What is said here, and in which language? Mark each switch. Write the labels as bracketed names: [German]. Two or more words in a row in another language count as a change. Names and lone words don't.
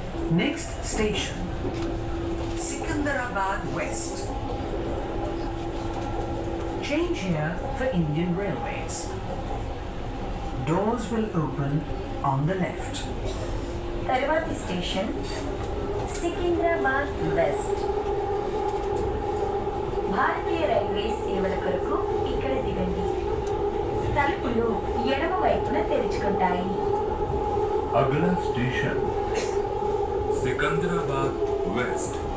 [English] Next station, Hyderabad West. Change here for Indian Railways. Doors will open on the left. [Telugu] తర్వాతి స్టేషన్ సికింద్రాబాద్ వెస్ట్. భారతీయ రైల్వే సేవల కొరకు ఇక్కడ దిగండి. తలుపులు ఎడమ వైపున తెరుచుకుంటాయి. [Hindi] अगला स्टेशन सिकंदराबाद वेस्ट.